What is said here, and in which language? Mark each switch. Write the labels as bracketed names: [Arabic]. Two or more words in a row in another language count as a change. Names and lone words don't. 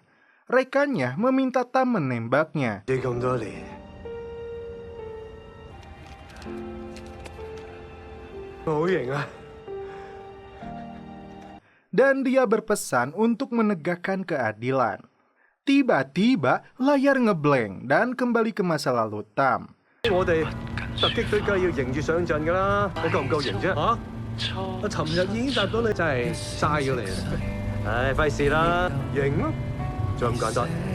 [Indonesian] Rekannya meminta Tam menembaknya. Dan dia berpesan untuk menegakkan keadilan. Tiba-tiba layar ngeblank dan kembali ke masa lalu Tam. [Cantonese] 我哋突擊隊梗係要迎住上陣㗎啦，你夠唔夠型啫？嚇！我尋日已經答到你，真係嘥咗你啦！唉，費事啦，型咯，仲咁簡單。